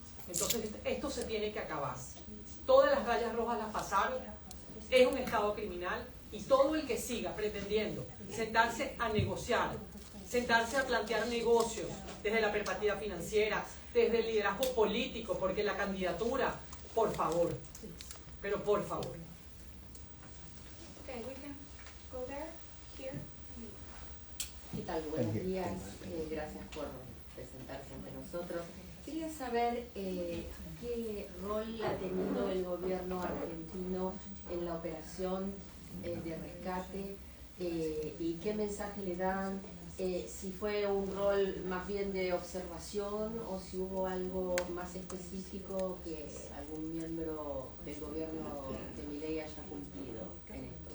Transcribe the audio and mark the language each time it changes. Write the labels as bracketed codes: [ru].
[es] Entonces esto se tiene que acabar. Todas las rayas rojas las pasaron, es un estado criminal y todo el que siga pretendiendo sentarse a negociar, sentarse a plantear negocios desde la perspectiva financiera, desde el liderazgo político, porque la candidatura, por favor, pero por favor. [en] Okay, we can go there, here. [es] ¿Qué tal? Buenos días. Gracias por presentarse ante nosotros. Quería saber qué rol ha tenido el gobierno argentino en la operación de rescate y qué mensaje le dan, si fue un rol más bien de observación o si hubo algo más específico que algún miembro del gobierno de Milei haya cumplido en esto.